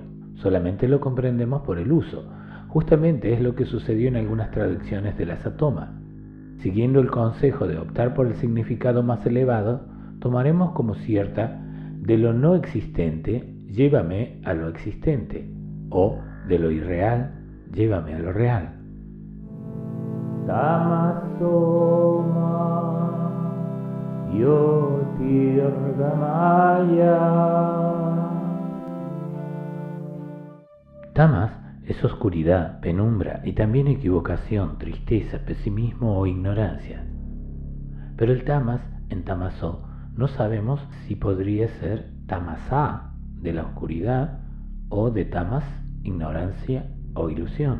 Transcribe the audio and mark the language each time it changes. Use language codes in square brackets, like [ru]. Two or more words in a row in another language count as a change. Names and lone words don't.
[es] Solamente lo comprendemos por el uso. Justamente es lo que sucedió en algunas traducciones del Asatoma. Siguiendo el consejo de optar por el significado más elevado, tomaremos como cierta: de lo no existente, llévame a lo existente, o de lo irreal, llévame a lo real. [sa] तमसो मा ज्योतिर्गमय. [es] Tamas es oscuridad, penumbra y también equivocación, tristeza, pesimismo o ignorancia. Pero el tamas en tamasó no sabemos si podría ser tamasá, de la oscuridad, o de tamas, ignorancia o ilusión.